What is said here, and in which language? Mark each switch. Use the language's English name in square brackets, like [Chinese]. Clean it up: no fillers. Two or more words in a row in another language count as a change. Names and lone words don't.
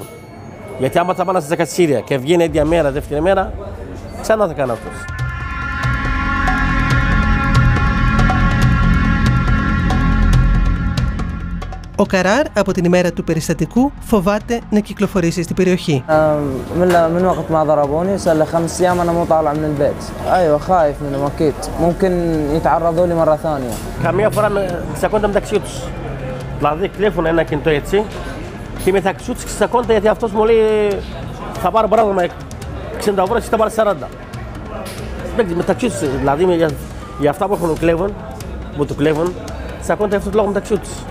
[Greek] Γιατί άμα θα πάνε στα δικαστήρια και βγαίνει ίδια μέρα, δεύτερη μέρα, ξανά θα κάνει αυτός. Ο Καράρ από την ημέρα του περιστατικού φοβάται να κυκλοφορήσει στην περιοχή. [Arabic] من وقت ما ضربوني صار لي 5 أيام أنا مو طالع من البيت. أيوة خايف منهم أكيد. ممكن يتعرضوا لي مرة ثانية. [Greek] Καμία φορά ξακώνται μεταξύ τους. Δηλαδή κλέβουν ένα κινητό έτσι και μεταξύ τους ξακώνται γιατί αυτός μου λέει θα πάρω παράδειγμα 60 ευρώ και θα πάρω 40. Μεταξύ τους, δηλαδή για αυτά που έχουν κλέβουν, που του κλέβουν, ξακώνται αυτό το λόγο μεταξύ τους.